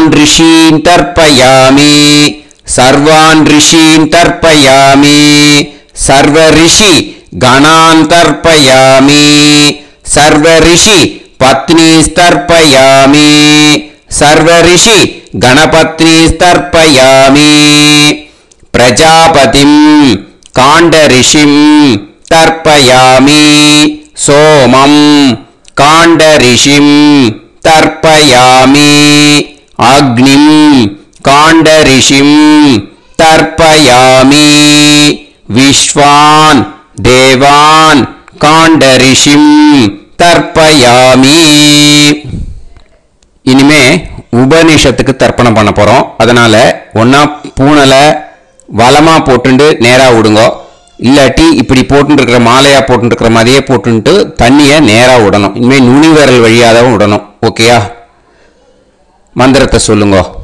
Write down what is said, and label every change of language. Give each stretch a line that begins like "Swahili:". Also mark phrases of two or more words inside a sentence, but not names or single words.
Sanskrit: ऋषीन् तर्पयामि सर्वान् ऋषीन् तर्पयामि सर्व ऋषि गणान् तर्पयामि सर्व ऋषि पत्नीस्तर्पयामि सर्व ऋषि गणपत्नीस्तर्पयामि प्रजापतिं काण्ड ऋषिं तर्पयामि सोमं काण्ड ऋषिं तर्पयामि अग्निं काण्डऋषिं तर्पयामि विश्वान् देवान् काण्डऋषिं तर्पयामि
Tamil: இனிமே உபநிஷத்துக்கு தர்ப்பணம் பண்ண போறோம். அதனால ஒன்னா பூனலை வலமா போட்டுண்டு நேரா விடுங்க, இல்லாட்டி இப்படி போட்டு இருக்கிற மாலையா போட்டு இருக்கிற மாதிரியே போட்டு தண்ணியை நேரா விடணும். இனிமே நுனி விரல் வழியாதான் விடணும். ஓகேயா? மந்திரத்தை சொல்லுங்க.